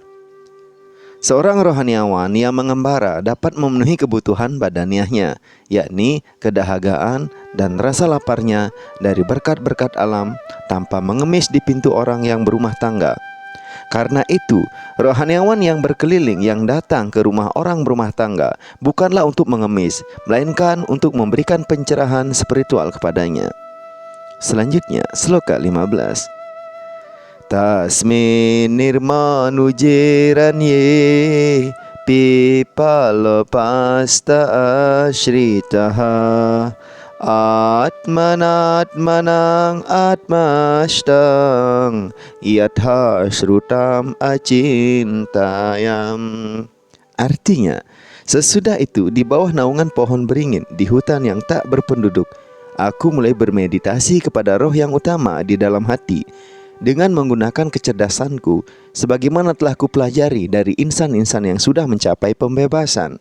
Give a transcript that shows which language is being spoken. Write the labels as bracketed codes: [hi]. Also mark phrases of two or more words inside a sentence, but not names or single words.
[id] Seorang rohaniawan yang mengembara dapat memenuhi kebutuhan badaniahnya, yakni kedahagaan dan rasa laparnya dari berkat-berkat alam tanpa mengemis di pintu orang yang berumah tangga. Karena itu, rohaniawan yang berkeliling yang datang ke rumah orang berumah tangga bukanlah untuk mengemis, melainkan untuk memberikan pencerahan spiritual kepadanya. Selanjutnya, sloka 15. [sa] तस्मिन् निर्मनुजेऽरण्ये पिप्पलोपस्थ आश्रितः आत्मनात्मानम् आत्मस्थं यथा श्रुतम् अचिन्तयम्. [id] Artinya, sesudah itu di bawah naungan pohon beringin di hutan yang tak berpenduduk, aku mulai bermeditasi kepada roh yang utama di dalam hati dengan menggunakan kecerdasanku sebagaimana telah kupelajari dari insan-insan yang sudah mencapai pembebasan.